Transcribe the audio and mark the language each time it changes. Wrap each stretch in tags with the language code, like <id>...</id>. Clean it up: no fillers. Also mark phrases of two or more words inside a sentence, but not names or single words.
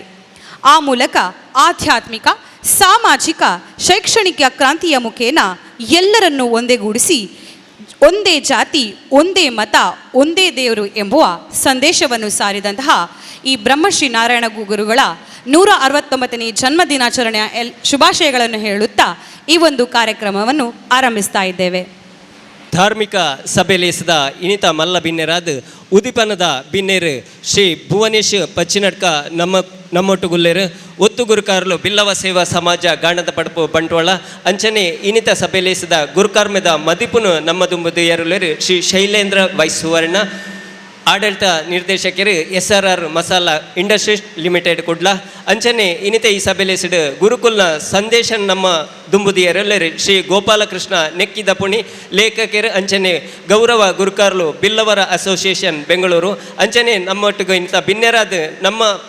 <kn>ಆ ಮೂಲಕ ಆಧ್ಯಾತ್ಮಿಕ, ಸಾಮಾಜಿಕ, ಶೈಕ್ಷಣಿಕ ಕ್ರಾಂತಿಯ ಮುಖೇನ ಎಲ್ಲರನ್ನೂ ಒಂದೆಗೂಡಿಸಿ ಒಂದೇ ಜಾತಿ ಒಂದೇ ಮತ ಒಂದೇ ದೇವರು ಎಂಬುವ ಸಂದೇಶವನ್ನು ಸಾರಿದಂತಹ ಈ ಬ್ರಹ್ಮಶ್ರೀ ನಾರಾಯಣ ಗುರುಗಳ 169ನೇ ಜನ್ಮ ದಿನಾಚರಣೆಯ ಶುಭಾಶಯಗಳನ್ನು ಹೇಳುತ್ತಾ ಈ ಒಂದು ಕಾರ್ಯಕ್ರಮವನ್ನು ಆರಂಭಿಸ್ತಾ ಇದ್ದೇವೆ.</kn> <tcy>ಧಾರ್ಮಿಕ ಸಭೆಲೇಸದ ಇನಿತ ಮಲ್ಲ ಬಿನ್ನೆರಾದ ಉದಿಪನದ ಬಿನ್ನೇರು ಶ್ರೀ ಭುವನೇಶ್ ಪಚ್ಚಿನಡ್ಕ ನಮ್ಮೊಟ್ಟುಗುಲ್ಲೇರು ಒತ್ತು ಗುರುಕಾರಲು ಬಿಲ್ಲವ ಸೇವಾ ಸಮಾಜ ಗಾಣದ ಪಡಪು ಬಂಟ್ವಾಳ ಅಂಚನೆ ಇನಿತ ಸಭೆಲೇಸದ ಗುರುಕಾರ್ಮೆದ ಮದಿಪುನು ನಮ್ಮದುಂಬುದು ಎರಲೇರು ಶ್ರೀ ಶೈಲೇಂದ್ರ ವೈ ಸುವರ್ಣ ಆಡಳಿತ ನಿರ್ದೇಶಕರು SRR ಮಸಾಲಾ ಇಂಡಸ್ಟ್ರೀಸ್ ಲಿಮಿಟೆಡ್ ಕುಡ್ಲ ಅಂಚನೆ ಇನಿತ ಈ ಸಭೆಲೇಸಿಡು ಗುರುಕುಲ್ನ ಸಂದೇಶ ನಮ್ಮ ದುಂಬುದಿಯರೆಲ್ಲರು ಶ್ರೀ ಗೋಪಾಲಕೃಷ್ಣ ನೆಕ್ಕಿದ ಪುಣಿ ಲೇಖಕರು ಅಂಚನೆ ಗೌರವ ಗುರುಕಾರ್ಲು ಬಿಲ್ಲವರ ಅಸೋಸಿಯೇಷನ್ ಬೆಂಗಳೂರು ಅಂಚನೆ ನಮ್ಮೊಟ್ಟಿಗೆ ಇಂಥ ಬಿನ್ನೆರಾದ ನಮ್ಮ</tcy>